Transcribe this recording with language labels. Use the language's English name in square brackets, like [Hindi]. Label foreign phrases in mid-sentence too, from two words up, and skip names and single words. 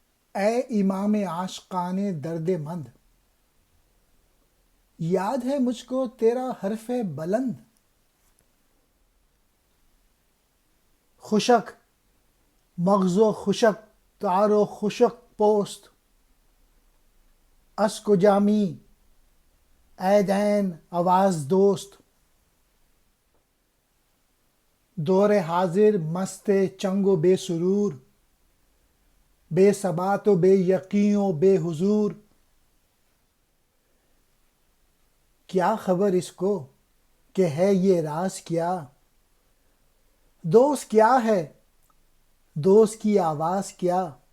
[Urdu] اے امام عاشقان درد مند، یاد ہے مجھ کو تیرا حرف بلند. [Persian] خشک مغز و خشک تار و خشک پوست، اشک و جامی اے دین آواز دوست. [Urdu] دور حاضر مست چنگ و بے سرور، بے ثبات و بے یقین و بے حضور. کیا خبر اس کو کہ ہے یہ راز کیا، دوست کیا ہے دوست کی آواز کیا.